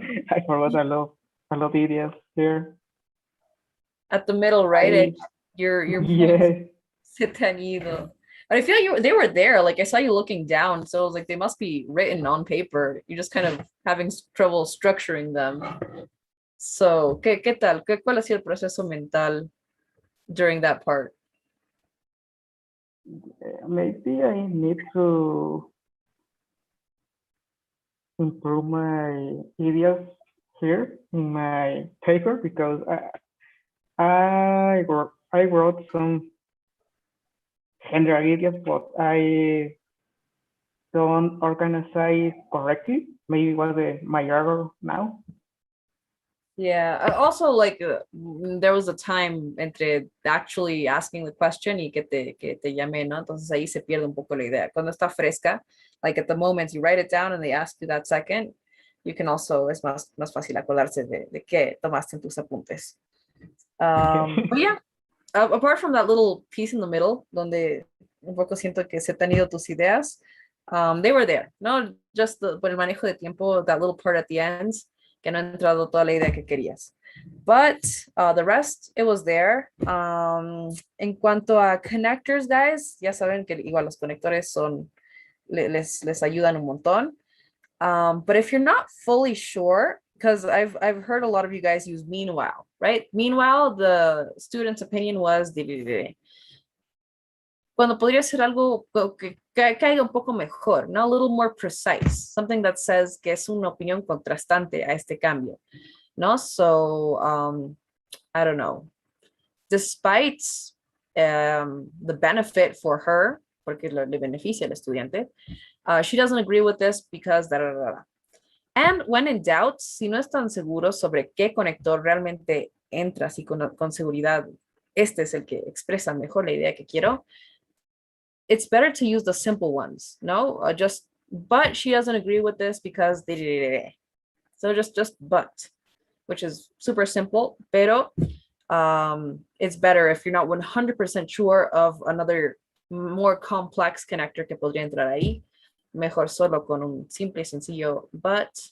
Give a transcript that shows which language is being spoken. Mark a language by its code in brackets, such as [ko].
[en] I forgot a lot ideas there. At the middle, right? Your yeah. [es] se te han ido. [en] But I feel they were there. Like I saw you looking down, so I was like, they must be written on paper. You're just kind of having trouble structuring them. [es] So, ¿qué tal? ¿Cuál ha sido el proceso mental [en] during that part? Maybe I need to improve my ideas here in my paper because I wrote some general ideas, but I don't organize it correctly. Maybe was my error now. Yeah, also like there was a time entre actually asking the question [es] y que te llamé, [en] ¿no? [es] Entonces ahí se pierde un poco la idea. Cuando está fresca, [en] like at the moment you write it down and they ask you that second, you can also, [es] es más fácil acordarse de qué tomaste en tus apuntes. [en] But yeah, apart from that little piece in the middle, [es] donde un poco siento que se te han ido tus ideas, [en] they were there, ¿no? Just [es] por el manejo de tiempo, [en] that little part at the end, [es] que no ha entrado toda la idea que querías. [en] But the rest, it was there. [es] En cuanto a connectors, guys, ya saben que igual los conectores les ayudan un montón. [en] But if you're not fully sure, because I've heard a lot of you guys use meanwhile, right? Meanwhile, the student's opinion was [es] cuando podría ser algo que caiga un poco mejor, [en] ¿no? A little more precise, something that says [es] que es una opinión contrastante a este cambio, [en] ¿no? So, I don't know. Despite the benefit for her, [es] porque le beneficia al estudiante, [en] she doesn't agree with this because da, da, da, da. And when in doubt, [es] si no están seguros sobre qué conector realmente entra, si con seguridad este es el que expresa mejor la idea que quiero, [en] it's better to use the simple ones, [es] no? [en] But she doesn't agree with this because so just but, which is super simple, pero it's better if you're not 100% sure of another more complex connector [es] que podría entrar ahí. Mejor solo con un simple y sencillo but.